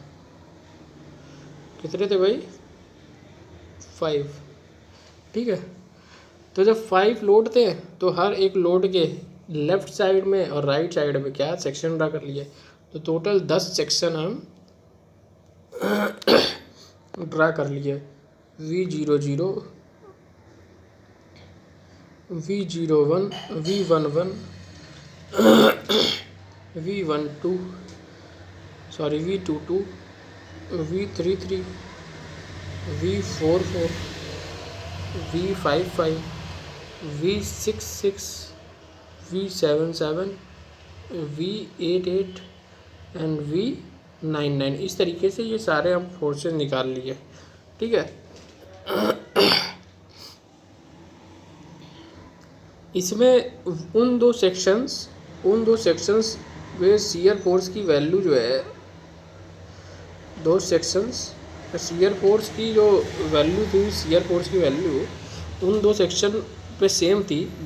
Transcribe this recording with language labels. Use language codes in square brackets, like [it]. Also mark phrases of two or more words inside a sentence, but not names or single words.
[hi] कितने थे भाई, 5। ठीक है, तो जब 5 लोड थे तो हर एक लोड के [en] left side [hi] में और [en] right side [hi] में क्या सेक्शन ड्रा कर लिए। तो [en] total 10 section [hi] हम ड्रा कर लिए। V00, V01, V11, V12, सॉरी V22, V33, V44, V55, V66, V77, V88 एंड V99। इस तरीके से ये सारे हम फोर्सेस निकाल लिए। ठीक है, इसमें उन दो सेक्शंस में [en] shear force [hi] की वैल्यू जो है, दो सेक्शंस [en] shear force [hi] की जो वैल्यू थी, [en] shear force [hi] की वैल्यू उन दो सेक्शन पे सेम थी,